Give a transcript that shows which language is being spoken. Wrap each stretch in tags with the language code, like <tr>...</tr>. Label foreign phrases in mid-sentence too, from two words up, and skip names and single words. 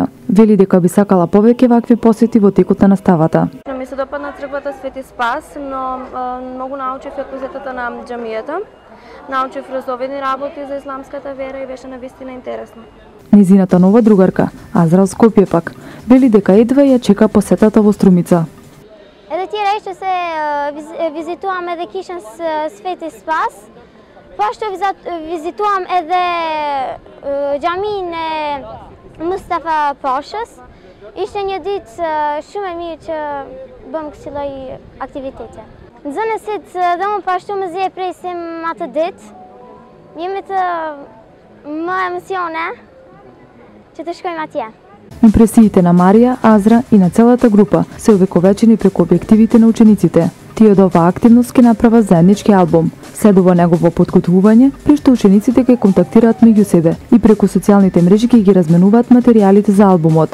<mk>Вели дека би сакала повеќе вакви посети во текот на наставата. Ми се допадна црквата Свети Спас, но многу научив од посетата на џамијата. Научив разновидни работи за исламската вера и беше навистина интересно. Низината нова другарка, Азра од Скопје пак, вели дека едва ја чека посетата во Струмица.</mk> <sq>Edhe tjera ishte se vizituam edhe kishën Sveti Spas, po ashtu vizituam edhe xhamin e Mustafa Pashës. Ishte një ditë shumë e mirë që bëm kësaj lloj aktivitete. Nxënësit dhe unë po ashtu më zje presim atë ditë. Jemi të më emocione që të shkojmë atje.</sq> <mk>Импресиите на Марија, Азра и на целата група се увековечени преку објективите на учениците. Тие од оваа активност ќе направат заеднички албум. Следува негово подготвување, при што учениците ќе контактираат меѓу себе и преку социјалните мрежи ќе ги разменуваат материјалите за албумот.</mk>